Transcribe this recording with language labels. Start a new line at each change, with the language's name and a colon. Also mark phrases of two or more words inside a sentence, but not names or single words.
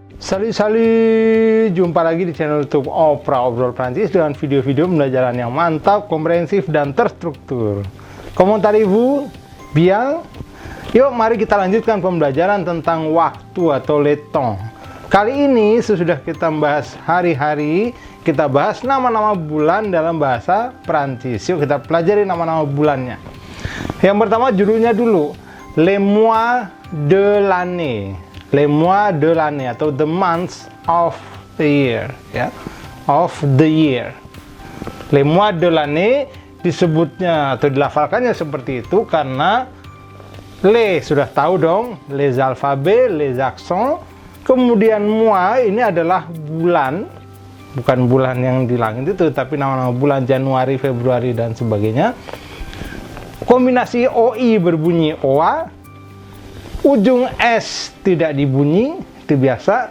Indonesian: Salut, jumpa lagi di channel YouTube Opera Obrol Prancis dengan video-video pembelajaran yang mantap, komprehensif, dan terstruktur.
French: Comment allez-vous? Bien?
Indonesian: Yuk, mari kita lanjutkan pembelajaran tentang waktu atau
French: le temps.
Indonesian: Kali ini sesudah kita membahas hari-hari, kita bahas nama-nama bulan dalam bahasa Prancis. Yuk kita pelajari nama-nama bulannya. Yang pertama judulnya dulu,
French: les mois de l'année. Les mois de l'année
English: atau the months of the year, ya, of the year.
French: Les mois de l'année
Indonesian: disebutnya atau dilafalkannya seperti itu karena les sudah tahu dong,
French: les alphabets, les accents.
Indonesian: Kemudian mois ini adalah bulan, bukan bulan yang di langit itu, tapi nama-nama bulan Januari, Februari dan sebagainya. Kombinasi OI berbunyi OA. Ujung S tidak dibunyi, itu biasa.